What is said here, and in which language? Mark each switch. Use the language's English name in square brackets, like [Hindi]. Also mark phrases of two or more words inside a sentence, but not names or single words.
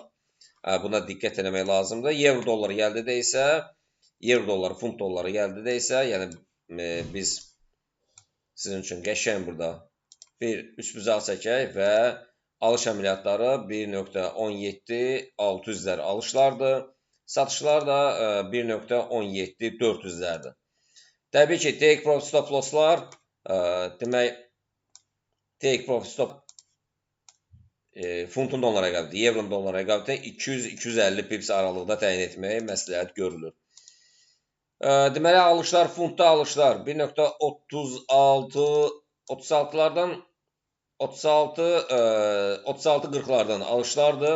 [Azerbaijani] Buna diqqət etmək lazımdır. Euro dolları gəldidə isə euro dolları, funt dolları gəldidə isə, yəni biz sizin üçün qəşəng burada bir üçbucaq çəkək və alış əməliyyatları 1.17-600-lər alışlardır. Satışlar da 1.17-400-lərdir. Təbii ki, [English] take profit stop losslar [Azerbaijani] demək [English] take profit stop [Azerbaijani] funtun dollara rəqabətdə, evron dollara rəqabətdə 200-250 pips aralıqda təyin etməyə məsləhət görülür. Deməli, alışlar, funtda alışlar 1.36-36-lardan 36-40-lardan alışlardır.